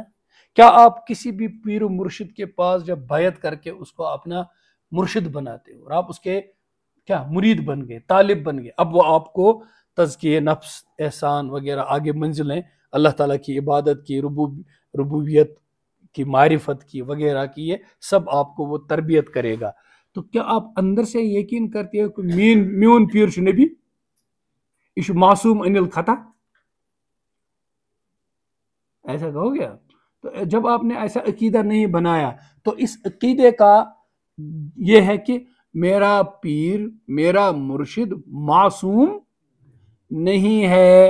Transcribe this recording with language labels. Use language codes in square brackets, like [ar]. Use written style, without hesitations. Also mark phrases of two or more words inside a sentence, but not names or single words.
[ur] کیا آپ کسی بھی پیر و مرشد کے پاس جب بیعت کر کے اس کو اپنا مرشد بناتے ہو اور آپ اس کے کیا مرید بن گئے، طالب بن گئے، اب وہ آپ کو تزکیہ نفس، احسان وغیرہ آگے منزلیں، اللہ تعالیٰ کی عبادت کی، ربوبیت کی، معرفت کی وغیرہ کی، یہ سب آپ کو وہ تربیت کرے گا. تو کیا آپ اندر سے یقین کرتے ہو کہ [ks] میون پیر چھ نبی، [ur] یہ [ar] معصوم عن الخطا؟ [ur] ایسا کہو گے آپ؟ تو جب آپ نے ایسا عقیدہ نہیں بنایا تو اس عقیدے کا یہ ہے کہ میرا پیر، میرا مرشد معصوم نہیں ہے.